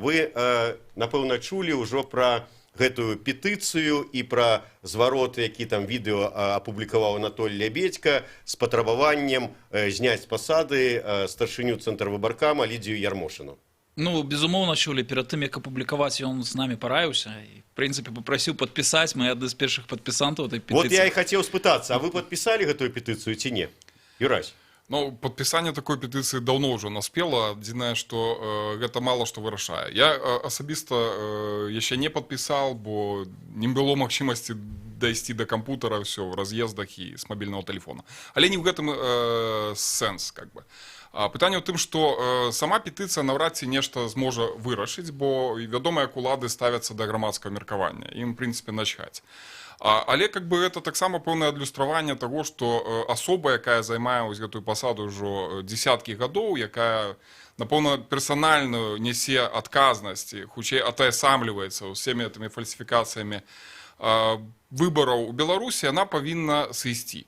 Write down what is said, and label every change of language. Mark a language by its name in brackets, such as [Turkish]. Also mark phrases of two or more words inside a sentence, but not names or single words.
[Belarusian] Вы, напэўна, чулі ўжо пра гэтую петыцыю і пра зварот, які там відэо апублікаваў Анатоль Лябедька з патрабаваннем зняць з пасады старшыню цэнтрвыбаркама Лідзію Ярмошыну. Ну, безумоўна, чулі. Перад тым, як апублікаваць, ён з намі параіўся і, в прынцыпе, папрасіў падпісаць. Мы адны з першых падпісантаў этой петыцыі. Вот я і хацеў спытацца, а вы падпісалі гэтую петыцыю ці не? Юрась? Ну, [Russian] подписание такой петиции давно уже наспело. Единое, что это мало что вырашае. Я особисто еще не подписал, бо не было магчимости дойти до компьютера, все в разъездах и с мобильного телефона. Але не в этом сенс, как бы. [Belarusian] Пытанне ў тым, што сама петыцыя наўрад ці нешта зможа вырашыць, бо вядома, як улады ставяцца да грамадскага меркавання. Ім, в прынцыпе, начхаць. Але [Russian] как бы это [Belarusian] таксама пэўнае адлюстраванне таго, што асоба, якая займае гэтую пасаду ўжо дзесяткі гадоў, якая, напэўна, персанальную нясе адказнасць, хутчэй атаясамліваецца ўсімі гэтымі фальсіфікацыямі выбораў у Беларусі, она павінна сысці.